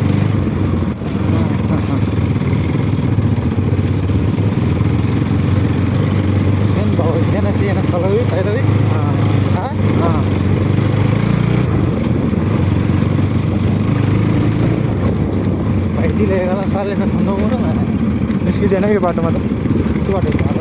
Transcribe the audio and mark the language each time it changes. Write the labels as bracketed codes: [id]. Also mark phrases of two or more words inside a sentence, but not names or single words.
[id] Yan selalu kayak tadi. Ini kalau kalian nonton mana? [ne] निस्किँदैन यो बाटोमा त [id] Itu ada apa?